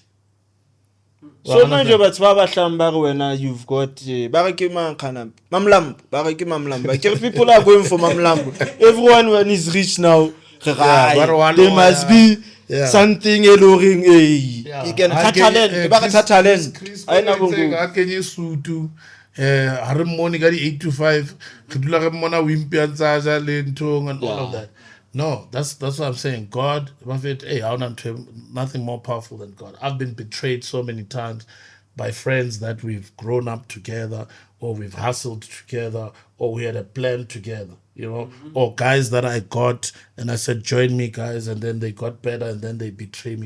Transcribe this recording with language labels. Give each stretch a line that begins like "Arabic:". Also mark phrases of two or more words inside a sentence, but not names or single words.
English: So now you've got people are going for Mamlambo. Everyone when is rich now, there must be something alluring. You can talent. I know.
Southern Sotho: ha re mmone ka di 8 to 5 re dula re mmona wimpy a ntse a ja le nthong
English: and all of that. No, that's what I'm saying. God, hey, nothing more powerful than God. I've been betrayed so many times by friends that we've grown up together, or we've hustled together, or we had a plan together, you know, or guys that I got and I said, join me, guys, and then they got better and then they betray me.